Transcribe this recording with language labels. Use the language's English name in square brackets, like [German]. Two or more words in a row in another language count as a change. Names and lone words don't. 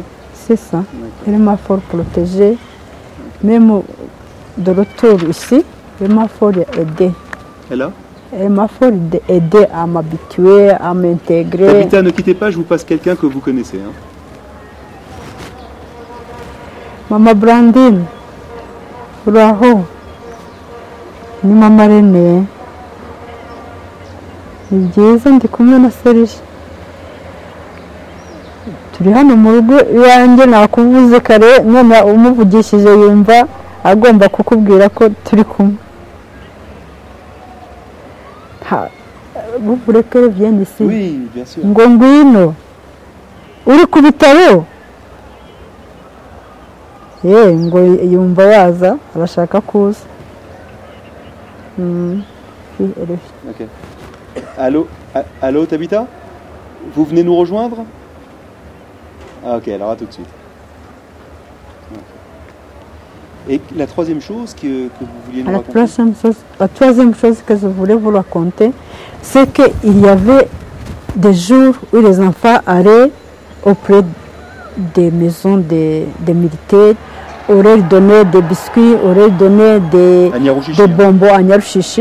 [French] C'est ça. Elle m'a fort protégée. Même de retour ici, elle m'a fort aidée. Elle m'a fort aidée à m'habituer, à m'intégrer. Tabita, ne quittez pas, je vous passe quelqu'un que vous connaissez. Hein. [Kinyarwanda] Maman Brandine, Uraho, ni Mama René. Ni byiza ndi kumwe na Serge. Turi hano mu rugo iwanjye nakuvuze kare none umuvugishije yumva agomba kukubwira ko turi kumwe. [French] Vous voulez qu'elle vienne ici? Oui, bien sûr. [Kinyarwanda] Ngo ngwino. Uri ku bitaro? Ngo yumva waza arashaka kuza. [French] Ok. Allô Tabita? Vous venez nous rejoindre? Ah, ok, alors à tout de suite. Et la troisième chose que vous vouliez nous raconter? La troisième chose que je voulais vous raconter, c'est qu'il y avait des jours où les enfants allaient auprès des maisons des militaires, auraient donné des biscuits, auraient donné des bonbons à Nyaruchichi.